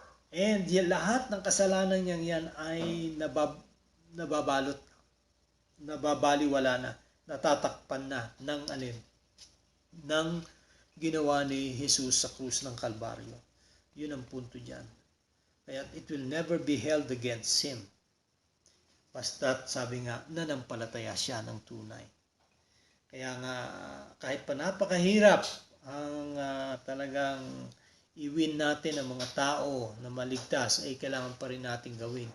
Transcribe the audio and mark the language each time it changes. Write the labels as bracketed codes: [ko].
[tl] And lahat ng kasalanan niyang yan ay nababalot, nababaliwala na, natatakpan na ng alin? Ng ginawa ni Jesus sa krus ng Kalbaryo. Yun ang punto dyan. [en] Kaya it will never be held against him. [tl] Basta't sabi nga, nanampalataya siya ng tunay. Kaya nga, kahit pa napakahirap ang talagang i-win natin ang mga tao na maligtas, ay kailangan pa rin natin gawin.